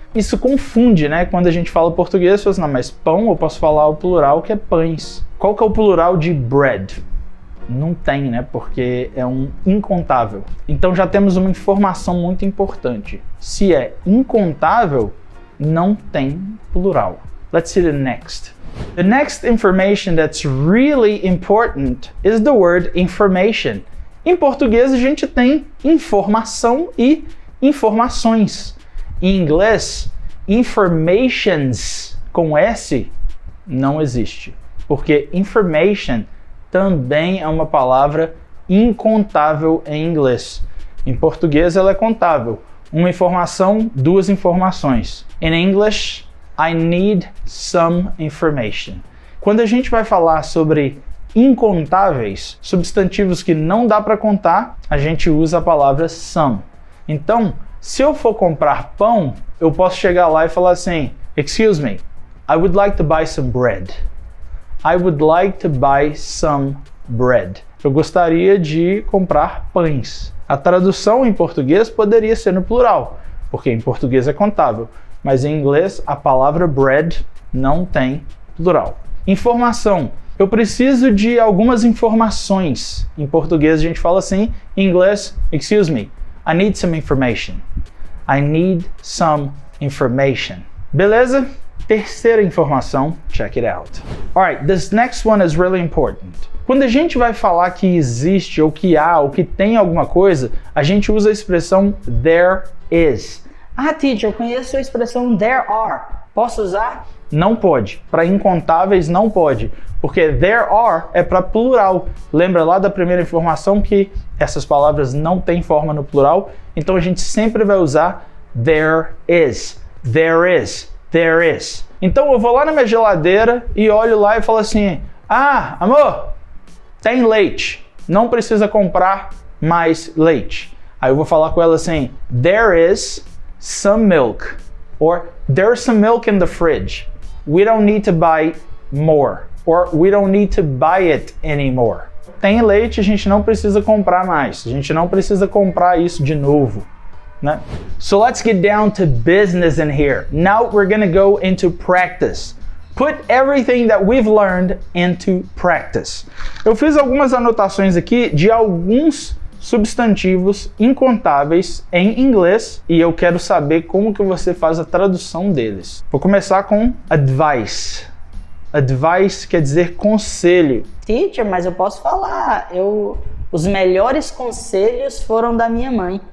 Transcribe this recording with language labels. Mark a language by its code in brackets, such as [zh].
[pt] Isso confunde, Quando a gente fala português, você fala assim, não, mas pão eu posso falar o plural, que é pães. Qual que é o plural de bread? Não tem, Porque é um incontável. Então já temos uma informação muito importante. Se é incontável, não tem plural. [en] Let's see the next. The next information that's really important is the word information. [pt] Em português a gente tem informação e informações. Em inglês, informations com S não existe, porque information também é uma palavra incontável em inglês. Em português ela é contável. Uma informação, 2 informações. [en] In English, I need some information. [pt] Quando a gente vai falar sobre incontáveis, substantivos que não dá para contar, a gente usa a palavra some. Então, se eu for comprar pão, eu posso chegar lá e falar assim, [en] excuse me, I would like to buy some bread. I would like to buy some bread. [pt] Eu gostaria de comprar pães. A tradução em português poderia ser no plural, porque em português é contável. Mas em inglês, a palavra bread não tem plural. Informação. Eu preciso de algumas informações. Em português a gente fala assim, em inglês, [en] excuse me, I need some information. I need some information. [pt] Beleza? Terceira informação, [en] check it out. Alright, this next one is really important. [pt] Quando a gente vai falar que existe, ou que há, ou que tem alguma coisa, a gente usa a expressão there is. Teacher, eu conheço a expressão there are. Posso usar? Não pode. Para incontáveis não pode. Porque there are é para plural. Lembra lá da primeira informação que essas palavras não têm forma no plural? Então a gente sempre vai usar there is. There is. There is. Então eu vou lá na minha geladeira e olho lá e falo assim, amor, tem leite. Não precisa comprar mais leite. Aí eu vou falar com ela assim, [en] there is some milk, or there's some milk in the fridge. We don't need to buy more, or we don't need to buy it anymore. [pt] Tem leite, a gente não precisa comprar mais. A gente não precisa comprar isso de novo, [en] So let's get down to business in here. Now we're going to go into practice. Put everything that we've learned into practice. [pt] Eu fiz algumas anotações aqui de alguns substantivos incontáveis em inglês e eu quero saber como que você faz a tradução deles. Vou começar com advice. Advice quer dizer conselho. Teacher, mas eu posso falar, os melhores conselhos foram da minha mãe.